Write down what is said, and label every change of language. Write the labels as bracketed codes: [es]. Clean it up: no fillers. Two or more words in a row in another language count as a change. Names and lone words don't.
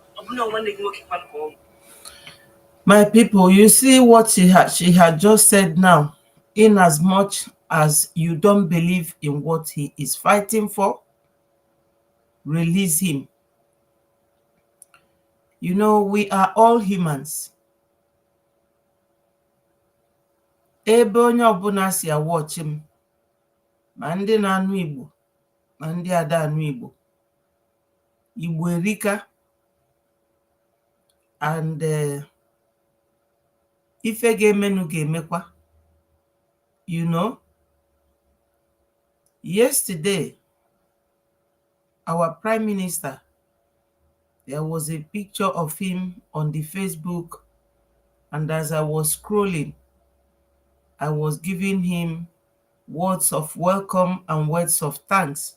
[en] My people, you see what she had just said now. In as much as you don't believe in what he is fighting for, release him. You know, we are all humans. [ig] Ebe onye ọbụla si [en] watch him, [ig] ma ndị na-anụ Igbo, ma ndị ada anụ Igbo. Igbo erika, and ife ga-emenu ga-emekwa. [en] You know, yesterday, our Prime Minister, there was a picture of him on the Facebook, and as I was scrolling, I was giving him words of welcome and words of thanks.